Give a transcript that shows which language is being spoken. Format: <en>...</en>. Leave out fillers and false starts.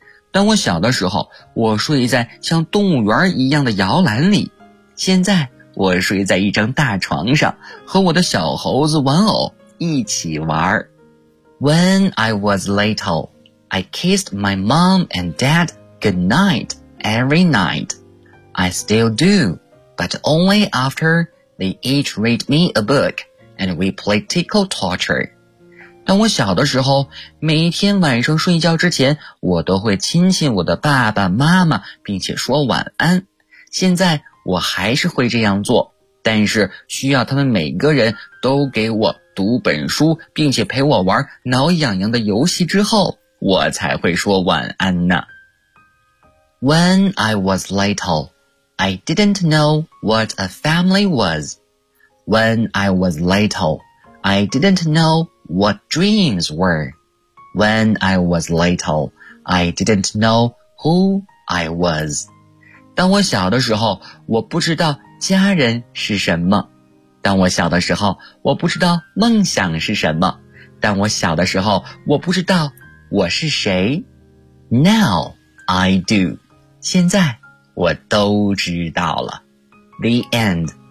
<zh>当我小的时候，我睡在像动物园一样的摇篮里，现在我睡在一张大床上，和我的小猴子玩偶一起玩。</zh> <en>When I was little, I kissed my mom and dad goodnight every night. I still do, but only after they each read me a book and we play tickle torture.</en> <zh>当我小的时候，每天晚上睡觉之前，我都会亲亲我的爸爸妈妈，并且说晚安。现在我还是会这样做，但是需要他们每个人都给我读本书，并且陪我玩挠痒痒的游戏之后，我才会说晚安呢。</zh> <en>When I was little, I didn't know what a family was. When I was little, I didn't know what dreams were. When I was little, I didn't know who I was.</en> <zh>当我小的时候，我不知道家人是什么。当我小的时候，我不知道梦想是什么。当我小的时候，我不知道我是谁。</zh> <en>Now I do.</en> <zh>现在我都知道了。</zh> <en>The end.</en>